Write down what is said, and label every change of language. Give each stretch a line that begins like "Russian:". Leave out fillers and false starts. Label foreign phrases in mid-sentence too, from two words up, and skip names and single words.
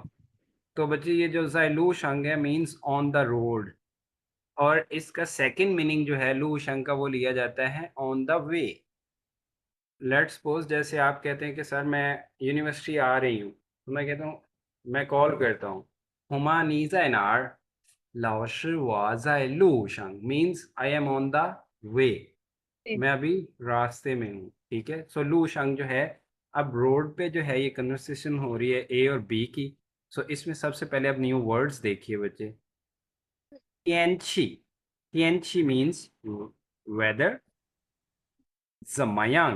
Hindi: तो बच्चे ये जो
Chinese: 在路上
Hindi: है
English: means on the road,
Hindi: और इसका
English: second meaning
Hindi: जो है
Chinese: 路上
Hindi: का वो लिया जाता है
English: on the way. let's suppose
Hindi: जैसे आप कहते हैं कि सर मैं यूनिवर्सिटी आ रही हूँ, तो मैं कहता हूँ, मैं कॉल करता हूँ, हुमा
Chinese: 你在哪儿, 老师我在路上
English: means I am on the way,
Hindi: मैं अभी रास्ते में हूँ, ठीक है। सो
Chinese: 路上
Hindi: जो है, अब रोड पे जो है ये कन्वर्सेशन हो रही है ए और बी की। सो इसमें सबसे पहले अब
English: new words
Hindi: देखिए बच्चे।
Chinese: 天气，天气
English: means weather,
Chinese: 怎么样,